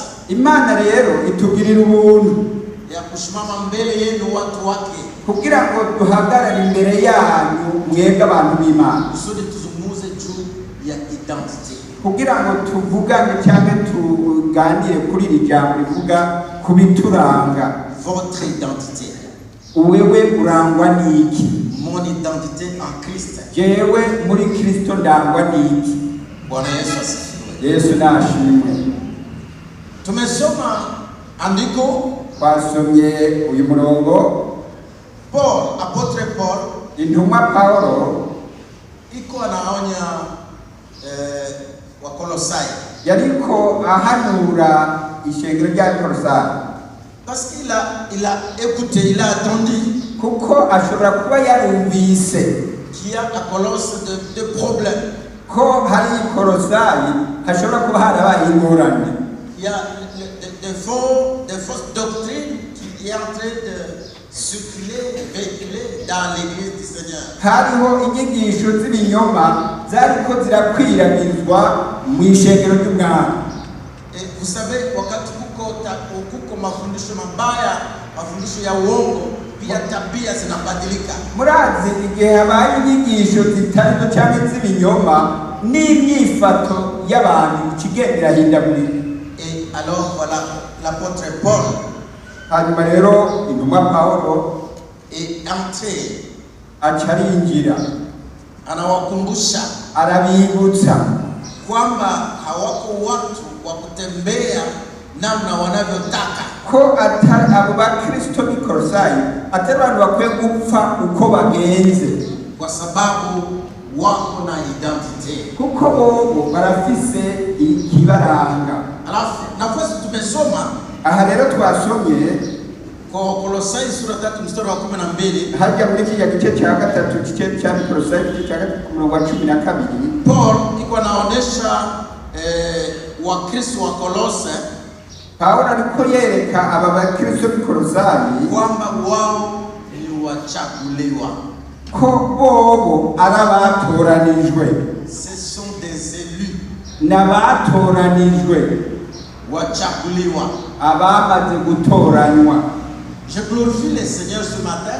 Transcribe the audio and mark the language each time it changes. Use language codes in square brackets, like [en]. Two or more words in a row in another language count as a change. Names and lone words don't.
[rn] Imana rero itugirira ubuntu [sw] ya kusimama mbele yenu watu wake, [rn] kugira ngo duhagarare imbere yanyu mwebwe abantu b'Imana, [sw] kusudi tuzungumuze juu ya identity, [rn] kugira ngo tuvugane cyangwa tuganire kuri iri jambo rivuga kubituranga. [fr] Votre identité. [rn] Wewe urangwa n'iki? [fr] Mon identité en Christ. [rn] Jewe muri Kristo ndangwa n'iki? [sw] Bwana Yesu asifiwe. [rn] Yesu nashimwe. [sw] Tumesoma andiko, [rn] twasomye uyu murongo. [fr] Paul, apotre Paul, [rn] intumwa Paulo [sw] iko anaonya wa Kolosai, [rn] yariko ahanura ishengero rya Kolosai, [fr] parce qu'il a écouté, il a attendu, [rn] kuko ashobora kuba yarumvise [fr] qu'il y a à Colosse de problèmes, [rn] ko hari Kolosai hashobora kuba harabaye ingorane. [fr] Il y a des fausses doctrines qui est en train de circuler, véhiculer dans l'église du Seigneur. [rn] Hariho inyigisho z'ibinyoma zariko zirakwiragizwa mu ishengero ry'Umwami. [fr] Et vous savez, [sw] wakati kuko mafundisho mabaya, mafundisho ya uongo, pia tabia zinabadilika. [rn] Murazi igihe habaye inyigisho zitarizo cyangwa z'ibinyoma n'imyifato y'abantu kigendera hindagurika. [fr] Et alors voilà, l'apôtre Paul, [rn] hanyuma rero intumwa Paulo [fr] est entré, [rn] acarinjira, [sw] anawakumbusha, [rn] arabibutsa [sw] kwamba hawako watu wa kutembea namna wanavyotaka, [rn] ko atari abo bakristo b'i Kolosai atari abantu bakwiye gupfa uko bagenze, [sw] kwa sababu wako na identite, [rn] kuko bo barafise ikibaranga. [sw] Alafu nafasi tumesoma, [rn] aha rero twasomye [sw] kwa Kolosai sura 3 mstari wa 12, [rn] hajya muri kiriya gice cya gatatu gice cya Kolosai gice cya gatatu ku murongo wa 12. [sw] Paul iko anaonesha Wakristo wa Kolose, [rn] Paulo aliko yereka aba bakristo b'i Kolosai [sw] kwamba wao ni wachaguliwa, [rn] ko bobo arabatoranijwe, [fr] ce sont des élus, [rn] n'abatoranijwe, [sw] wachaguliwa, [rn] abamaze gutoranywa. [fr] Je glorifie le Seigneur ce matin.